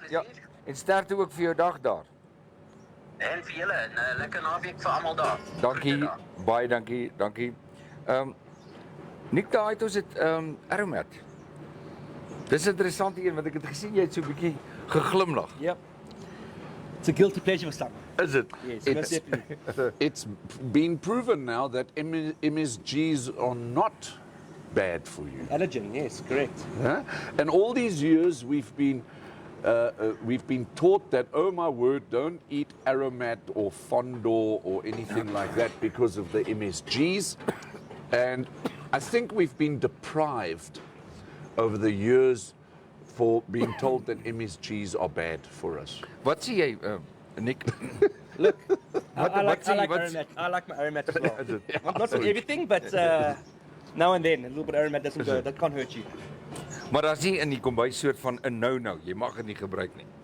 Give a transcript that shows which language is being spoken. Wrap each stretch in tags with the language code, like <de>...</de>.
<af>Ja, en sterkte ook vir jou dag daar. En vir julle, 'n lekker naweek vir almal daar. Dankie, baie dankie. Nick, daai het ons dit aromat. Dis 'n interessante een want ek het gesien jy het so 'n bietjie geglimlag.</af> <en>Yep. It's a guilty pleasure for some. Is it? Yes, most definitely. It's been proven now that MSGs are not bad for you. Allergen, yes, correct. Huh? And all these years we've been taught that, oh my word, don't eat aromat or fondor or anything like that because of the MSGs. And I think we've been deprived over the years for being told that MSGs are bad for us.</en> <af>Wat sê jy, Nick?</af> <en>Look, What- I what's like what's- aromat. I like my aromat as well. Not for everything, but now and then a little bit of aromat doesn't go. That can't hurt you.</en> <af>Maar as jy in die kombuis soort van 'n nou, jy mag dit nie gebruik nie.</af>